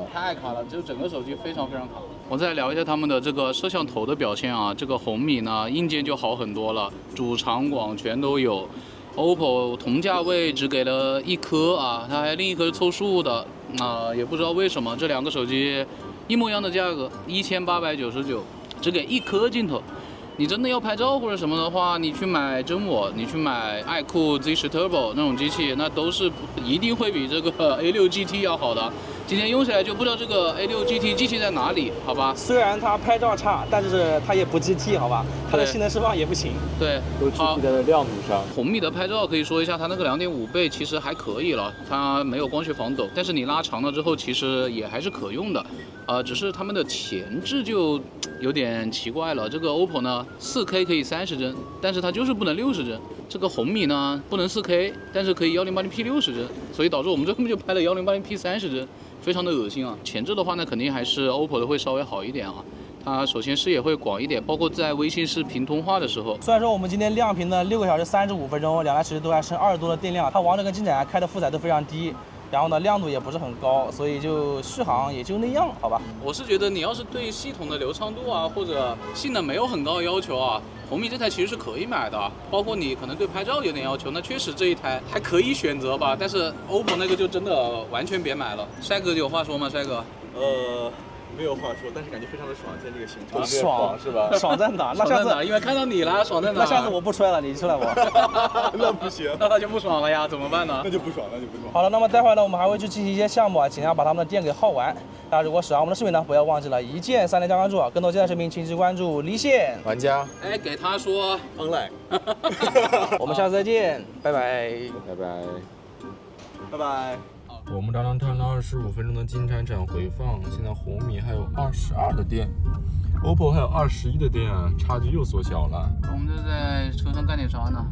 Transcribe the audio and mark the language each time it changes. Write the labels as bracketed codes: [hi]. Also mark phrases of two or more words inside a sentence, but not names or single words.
[zh] 太卡了，就整個手機非常卡。我再聊一下他們的這個攝像頭的表現啊，這個紅米呢，硬件就好很多了，主長廣全都有。OPPO 同價位只給了1顆啊，它還另一顆是湊數的啊，也不知道為什麼這兩個手機一模一樣的價格，1899，只給1顆鏡頭。你真的要拍照或者什麼的話，你去買真我，你去買愛酷 Z10 Turbo 那種機器，那都是一定會比這個 A6 GT 要好的。今天用起來就不知道這個 A6 GT 機器在哪裡，好吧？雖然它拍照差，但是它也不 GT， 好吧？它的性能釋放也不行。對，都具體在亮度上。紅米的拍照可以說一下，它那個2.5倍其實還可以了，它沒有光學防抖，但是你拉長了之後，其實也還是可用的。只是他們的前置就有點奇怪了。這個 OPPO 呢，4K 可以30帧，但是它就是不能60帧。這個紅米呢，不能4K，但是可以1080P60帧，所以導致我們最後面就拍了1080P 30帧。非常的惡心啊！前置的話呢，肯定還是 OPPO 的會稍微好一點啊。它首先視野會廣一點，包括在微信視頻通話的時候。雖然說我們今天亮屏的6個小時35分鐘，兩台手機都還剩20多的電量，它王者跟金展開的負載都非常低，然後呢亮度也不是很高，所以就續航也就那樣，好吧？我是覺得你要是对系統的流暢度啊，或者性能沒有很高的要求啊，紅米這台其實是可以買的。包括你可能對拍照有點要求，那確實這一台還可以選擇吧。但是 OPPO 那個就真的完全別買了。帥哥有話說嗎？帥哥？沒有話說，但是感覺非常的爽，在這個行程。爽是吧？爽在哪？那下次因為看到你了，爽在哪？那下次我不出來了，你出來吧。那不行，那他就不爽了呀，怎麼辦呢？那就不爽。好了，那麼待会儿呢，我們還會去進行一些項目啊，盡量把他們的店給耗完。大家如果喜歡我們的視頻呢，不要忘記了一鍵3連加關注啊！更多精彩視頻，請繼續關注離線玩家。哎，給他說 online。我們下次再見，拜拜，拜拜，拜拜。我们刚刚看了25分鐘的金鏟鏟回放，現在紅米還有22的電 ，OPPO 還有21的電，差距又縮小了。我們就在車上幹點啥呢？